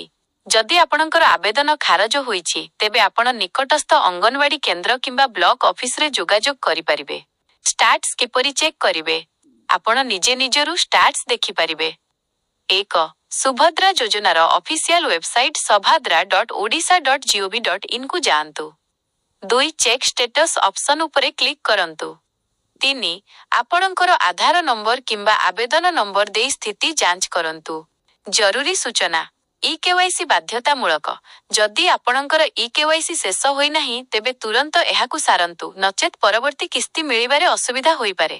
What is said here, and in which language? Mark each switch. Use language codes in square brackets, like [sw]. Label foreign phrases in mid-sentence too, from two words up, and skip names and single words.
[or] ଯଦି ଆପଣଙ୍କର ଆବେଦନ ଖାରଜ ହୋଇଛି ତେବେ ଆପଣ ନିକଟସ୍ଥ ଅଙ୍ଗନବାଡି କେନ୍ଦ୍ର କିମ୍ବା ବ୍ଲକ ଅଫିସରେ ଯୋଗାଯୋଗ କରିପାରିବେ। ଷ୍ଟାଟସ୍ କିପରି ଚେକ୍ କରିବେ? ଆପଣ ନିଜରୁ ଷ୍ଟାଟସ୍ ଦେଖିପାରିବେ। 1. ସୁଭଦ୍ରା ଯୋଜନାର [en] official website [or] subhadra.odisha.gov.in କୁ ଯାଆନ୍ତୁ। 2. [en] check status option [or] ଉପରେ କ୍ଲିକ୍ କରନ୍ତୁ। 3. ଆପଣଙ୍କର ଆଧାର ନମ୍ବର କିମ୍ବା ଆବେଦନ ନମ୍ବର ଦେଇ ସ୍ଥିତି ଯାଞ୍ଚ କରନ୍ତୁ। ଜରୁରୀ ସୂଚନା eKYC ବାଧ୍ୟତାମୂଳକ। ଯଦି ଆପଣଙ୍କର eKYC ଶେଷ ହୋଇନାହିଁ ତେବେ ତୁରନ୍ତ ଏହାକୁ ସାରନ୍ତୁ ନଚେତ୍ ପରବର୍ତ୍ତୀ କିସ୍ତି ମିଳିବାରେ ଅସୁବିଧା ହୋଇପାରେ।